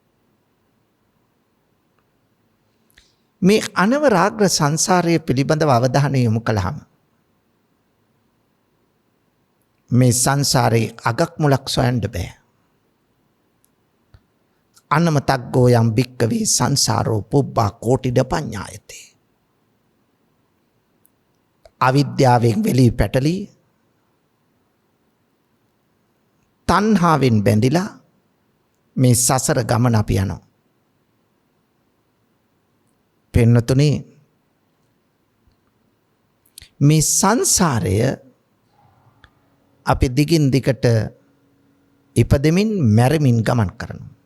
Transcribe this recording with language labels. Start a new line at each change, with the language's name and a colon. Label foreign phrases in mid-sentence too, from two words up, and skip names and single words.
Sinhala: මේ අනවරාග්‍ර සංසාරය පිළිබඳව අවධානය යොමු කළාම මේ සංසාරේ අගක් මුලක් සොයන්න බෑ.
Pali: අනමතග්ගෝ යම් භික්කවේ සංසාරෝ පුබ්බා කෝටිඩ පඤ්ඤායති.
Sinhala: අවිද්‍යාවෙන් වෙලී පැටලී තණ්හාවෙන් බැඳිලා මේ සසර ගමන අපි යනවා. පින්නතුනි, මේ සංසාරය අපි දිගින් දිගට ඉපදෙමින් මැරෙමින් ගමන් කරනවා.